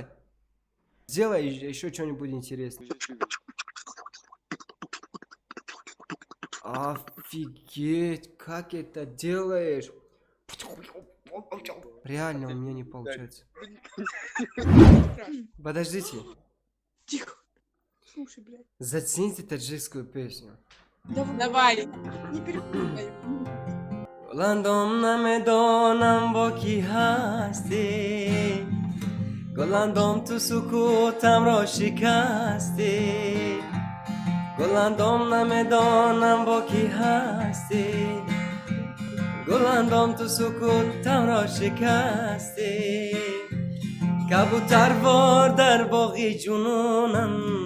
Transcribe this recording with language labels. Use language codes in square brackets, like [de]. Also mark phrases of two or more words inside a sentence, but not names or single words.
[ru] Сделай еще что-нибудь интересное. Офигеть, как это делаешь? Реально у меня не получается. Подождите. Тихо. Слушай, блядь. Зацените таджикскую песню. Давай. Не перепутай. [fa] گلندم نمیدانم با کی هستی گلندم تو سکوتم را شکستی گلندم نمیدانم با کی هستی گلندم تو سکوتم را شکستی کبوتر وار در باغی جنونم